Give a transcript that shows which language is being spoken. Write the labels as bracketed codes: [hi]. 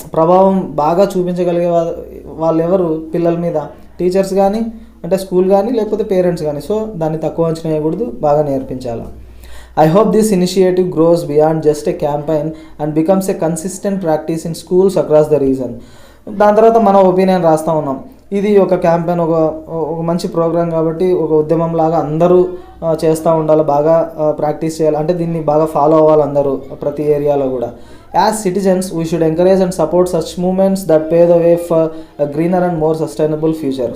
[te] ప్రభావం బాగా చూపించగలిగే వాళ్ళు ఎవరు పిల్లల మీద, టీచర్స్ కానీ అంటే స్కూల్ కానీ లేకపోతే పేరెంట్స్ కానీ. సో దాన్ని తక్కువ అంచనా వేయకూడదు, బాగా నేర్పించాలి. [en] I hope this initiative grows beyond just a campaign and becomes a consistent practice in schools across the region. [te] దాని తర్వాత మన ఒపీనియన్ రాస్తూ ఉన్నాం. ఇది ఒక క్యాంపెయిన్, ఒక మంచి ప్రోగ్రాం కాబట్టి ఒక ఉద్యమం లాగా అందరూ చేస్తూ ఉండాలి, బాగా ప్రాక్టీస్ చేయాలి. అంటే దీన్ని బాగా ఫాలో అవ్వాలి అందరూ ప్రతి ఏరియాలో కూడా. [en] As citizens we should encourage and support such moments that pave the way for greener and more sustainable future.